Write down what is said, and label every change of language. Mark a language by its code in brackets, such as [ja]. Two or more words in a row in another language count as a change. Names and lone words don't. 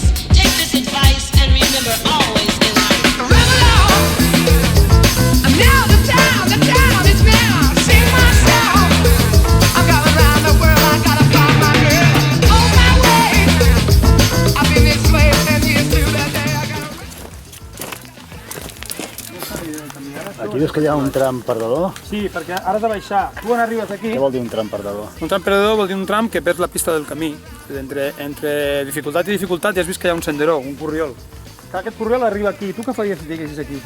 [en] Take this advice and remember always in life. Ramble on. Now the town is now. Sing my song. I'm going round the world. I gotta find my girl. On my way. I've been enslaved 10 years to that day. I gotta. [ca] Aquí dius que hi ha un tram perdedor. Sí, perquè ara has de baixar. Tu on arribes aquí? Què vol dir un tram perdedor? Un tram perdedor vol dir un tram que perds la pista del camí. Entre dificultat i dificultat ja has vist que hi ha un senderó, un corriol. Que aquest corriol arriba aquí. Tu què faries si estiguessis aquí?